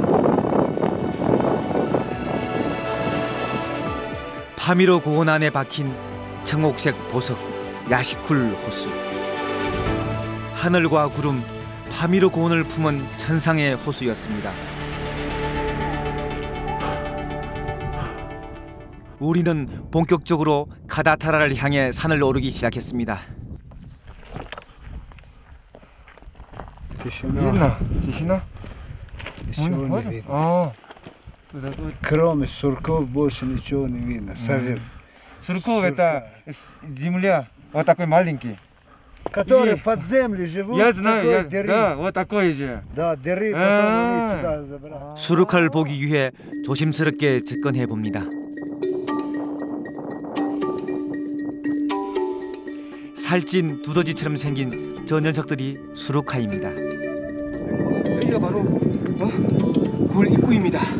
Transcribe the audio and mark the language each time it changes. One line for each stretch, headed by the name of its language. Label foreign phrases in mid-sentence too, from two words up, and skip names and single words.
Korean: 파미로 고원 안에 박힌 청옥색 보석 야시쿨 호수. 하늘과 구름, 파미로 고원을 품은 천상의 호수였습니다. 우리는 본격적으로 카다타라를 향해 산을 오르기 시작했습니다.
Russian: видно? Тишина? Ничего не видно. 어. Кроме сурков больше ничего не видно. Совсем. Сурков это земля, вот такой маленький. Которые И- под землей живут. Я знаю, такой я, дыры. да, вот такой же. Да, дыры, потом А. они туда забрали.
Korean: 수룩할 보기 위해 조심스럽게 접근해 봅니다. 살찐 두더지처럼 생긴 저 녀석들이 수룩하입니다. 여기가 바로 골 입구입니다.